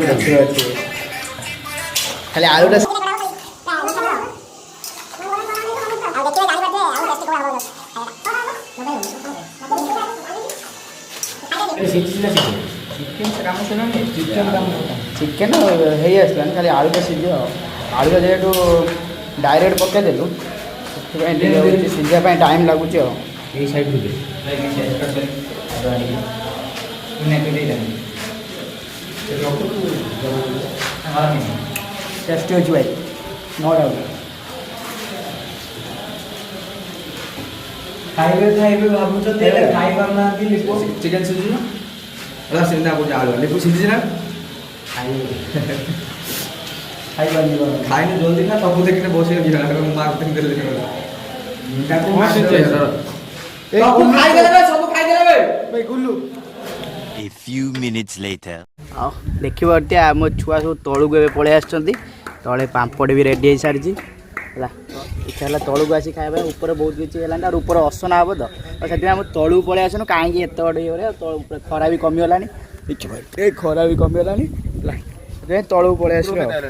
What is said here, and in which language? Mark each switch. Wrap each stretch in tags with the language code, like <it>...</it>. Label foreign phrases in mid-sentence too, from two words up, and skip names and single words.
<or>ଅଛି ଖାଲି ଆଳୁଟା ଚିକେନ ହେଇ ଆସିଲାନି ଖାଲି ଆଳୁଟା ସିଝିବ ଆଳୁଟା ଯେହେତୁ ଡାଇରେକ୍ଟ ପକେଇଦେଲୁ ସେଥିପାଇଁ ଟିକେ ହେଉଛି ସିଝିବା ପାଇଁ ଟାଇମ୍ ଲାଗୁଛି ଆଉ ଏଇ ସାଇଡ୍ ଟେଷ୍ଟି ଅଛି ଭାଇ</or> <en>no doubt</en> <or>ଖାଇବେ ଭାବୁଛନ୍ତି ହେଲେ ଖାଇ ପାରୁନାହାନ୍ତି ଚିକେନ ସିଝୁଛି ନା ହେଲା ସିଧା କହୁଛି ଆଳୁ ଲିପୁ ସିଝିଛି ନା ଖାଇନି ଜଲ୍ଦି ନା ସବୁ ଦେଖିଲେ ବସିକି ଯିବା ମୁଁ ମାର୍କେଟିଂ କରି</or> <en>A few minutes later.</en> <or>ଆଉ ଦେଖିପାରୁଥିବେ ଆମ ଛୁଆ ସବୁ ତଳକୁ ଏବେ ପଳେଇ ଆସିଛନ୍ତି ତଳେ ପାମ୍ପଡ଼ ବି ରେଡ଼ି ହେଇସାରିଛି ହେଲା ଇଚ୍ଛା ହେଲା ତଳକୁ ଆସି ଖାଇବା ପାଇଁ ଉପରେ ବହୁତ କିଛି ହେଲାନି ଆଉ ଉପରେ ଅସନା ହେବ ତ ସେଥିପାଇଁ ଆମେ ତଳକୁ ପଳେଇ ଆସିନୁ କାହିଁକି ଏତେ ବଡ଼ ଇଏ କରିବା ତଳ ଉପରେ ଖରା ବି କମିଗଲାଣି ଦେଖିପାରୁଥିବେ ଖରା ବି କମିଗଲାଣି ହେଲା ସେଥିପାଇଁ ତଳକୁ ପଳେଇ ଆସିବା</or>